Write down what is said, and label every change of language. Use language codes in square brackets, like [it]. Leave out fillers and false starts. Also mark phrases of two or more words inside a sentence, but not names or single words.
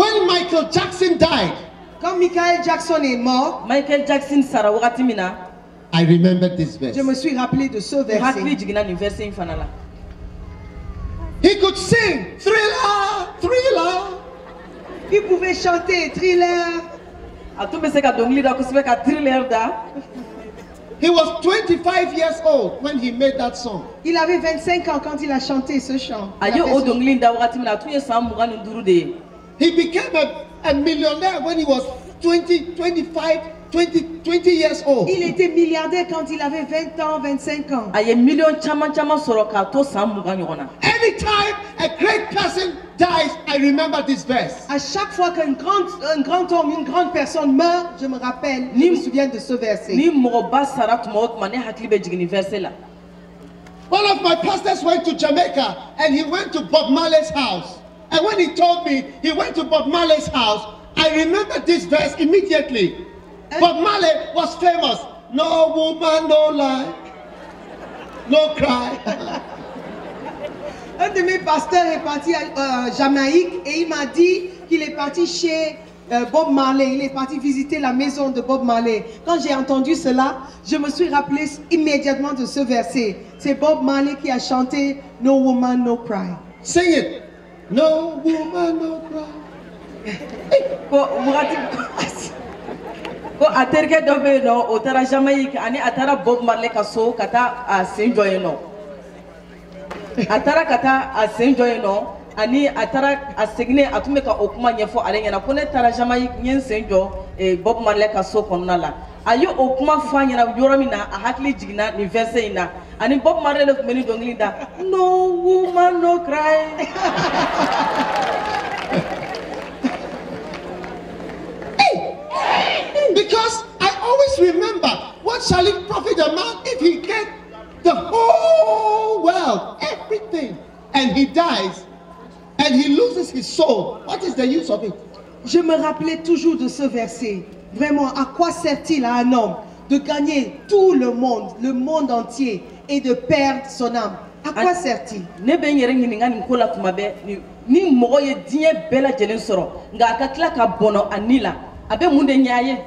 [en] When Michael Jackson died, [fr] Quand Michael Jackson est mort, [bm] Michael Jackson sara wagati min na [en] I remembered this verse. [fr] je me suis rappelé de ce [bm] n hakili [fr] verset. [bm] jiginna nin verset in fana la. [en] He could sing, Thriller, Thriller. [fr] Il pouvait chanter Thriller. [bm] A tun bɛ se ka dɔnkili da kosɛbɛ ka thriller da. [en] He was 25 years old when he made that song. [fr] Il avait 25 ans quand il a chanté ce chant. [bm] A ye o dɔnkili in da wagati min na a tun ye san 25 de ye. [en] He became a millionaire when he was 20 years old. [fr] Il était milliardaire quand il avait 20 ans, 25 ans. [bm] A ye miliyɔn caman caman sɔrɔ k'a to san 20 ɲɔgɔn na. [en] Anytime a great person dies, I remember this verse. [fr] À chaque fois qu'un grand homme, une grande personne meurt, je me rappelle, je me souviens de ce verset. [bm] Ni mɔgɔba sara tuma o tuma ne hakili bɛ jigin nin verset la. [en] One of my pastors went to Jamaica and he went to Bob Marley's house. And when he told me he went to Bob Marley's house, I remembered this verse immediately. Bob Marley was famous. No woman, no lie, no cry. [fr] Un de mes pasteurs est parti à Jamaïque et il m'a dit qu'il est parti chez Bob Marley. Il est parti visiter la maison de Bob Marley. Quand j'ai entendu cela, je me suis rappelé immédiatement de ce verset. C'est Bob Marley qui a chanté No Woman, No Cry. [en] Sing it. No woman, no cry. [bm] Ko wagati ko a terikɛ dɔ bɛ yen nɔ o taara Jamaïque ani a taara Bob Marley ka so ka taa a sen jɔ yen nɔ. A taara ka taa a sen jɔ yen nɔ ani a taara a seginnen a tun bɛ ka o kuma ɲɛfɔ ale ɲɛna ko ne taara Jamaïque n ye n sen jɔ Bob Marley ka so kɔnɔna la. A ye o kuma fɔ a ɲɛna yɔrɔ min na a hakili jiginna nin verset in na ani Bob Marley de tun bɛ nin dɔnkili da No woman no cry. [en] Because I always remember, what shall it profit a man if he get the whole world, everything, and he dies, and he loses his soul? What is the use of it? [fr] Je me rappelais toujours de ce verset. Vraiment, à quoi sert-il à un homme de gagner tout le monde entier, et de perdre son âme? À quoi sert-il? [bm] Ne bɛ n yɛrɛ ɲininka nin ko la tuma bɛɛ ni mɔgɔ ye diɲɛ bɛɛ lajɛlen sɔrɔ nka a ka tila ka bɔnɔ a ni la a bɛ mun de ɲɛ a ye.